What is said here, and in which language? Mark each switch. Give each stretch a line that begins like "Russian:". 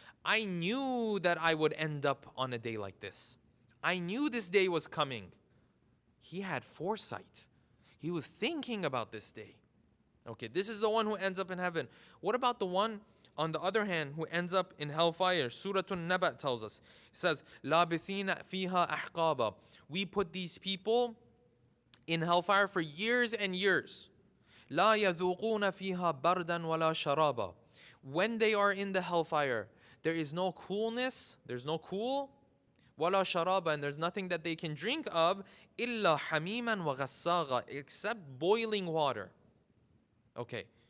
English: I knew that I would end up on a day like this. I knew this day was coming. He had foresight. He was thinking about this day. Okay, this is the one who ends up in heaven. What about the one, on the other hand, who ends up in hellfire? Surah An-Naba tells us. It says,
Arabic: لَابِثِينَ فِيهَا أَحْقَابًا.
English: We put these people in hellfire for years and years.
Arabic: لَا يَذُوقُونَ فِيهَا بَرْدًا وَلَا شَرَابًا.
English: When they are in the hellfire, there is no coolness, there's no cool,
Arabic: وَلَا شَرَابًا,
English: and there's nothing that they can drink of,
Arabic: إِلَّا حَمِيمًا وَغَسَّاغًا,
English: except boiling water. Okay.